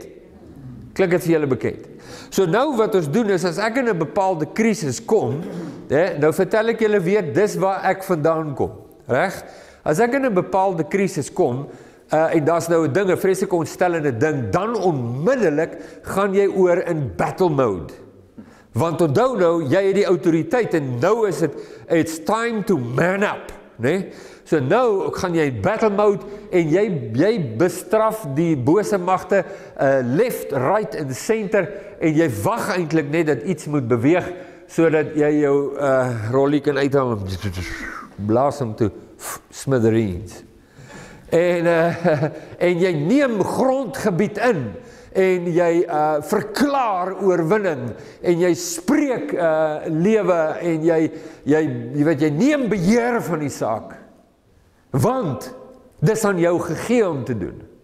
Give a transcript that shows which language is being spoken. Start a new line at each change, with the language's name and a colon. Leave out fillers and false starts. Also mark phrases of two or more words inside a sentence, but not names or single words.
Afrikaans: Klink dit vir julle bekend? So nou wat ons doen is, as ek in 'n bepaalde krisis kom, nou vertel ek julle weer, dis waar ek vandaan kom. Reg? As ek in 'n bepaalde krisis kom, en daar's nou 'n ding, 'n vreeslike ontstellende ding, dan onmiddellik gaan jy oor in
English: battle mode.
Afrikaans: Want onthou nou, jy het die autoriteit en nou is
English: it's time to man up,
Afrikaans: né? So nou gaan jy
English: battle mode
Afrikaans: en jy bestraf die bose magte
English: left, right
Afrikaans: en center en jy wag eintlik net dat iets moet beweeg sodat jy jou rollie kan uithaal en blaas hom toe smithereens. En jy neem grondgebied in en jy verklaar oorwinning en jy spreek lewe en jy neem beheer van die saak, want dis aan jou gegee om te doen.